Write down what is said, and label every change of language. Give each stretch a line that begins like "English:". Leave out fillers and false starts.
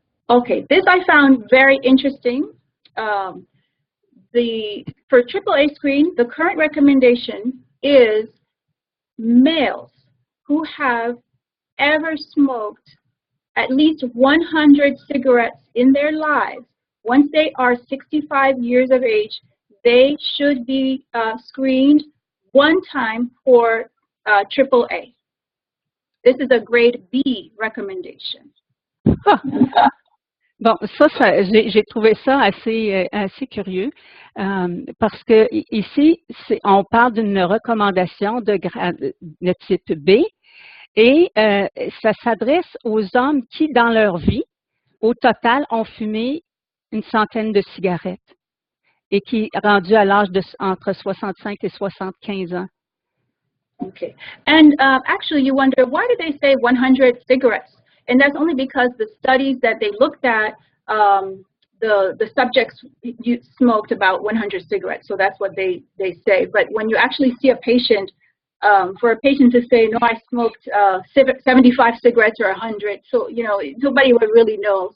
English: Okay, this I found very interesting. For AAA screen, the current recommendation is males who have ever smoked at least 100 cigarettes in their lives. Once they are 65 years of age, they should be screened one time for AAA. This is a grade B recommendation.
French: Bon, j'ai trouvé ça assez curieux parce que ici, on parle d'une recommandation de type B et ça s'adresse aux hommes qui, dans leur vie, au total, ont fumé une centaine de cigarettes et qui rendus à l'âge de entre 65 et 75 ans.
English: Okay, and actually, you wonder why did they say 100 cigarettes? And that's only because the studies that they looked at, the subjects smoked about 100 cigarettes. So that's what they say. But when you actually see a patient, for a patient to say, no, I smoked 75 cigarettes or 100, so, you know, nobody would really know.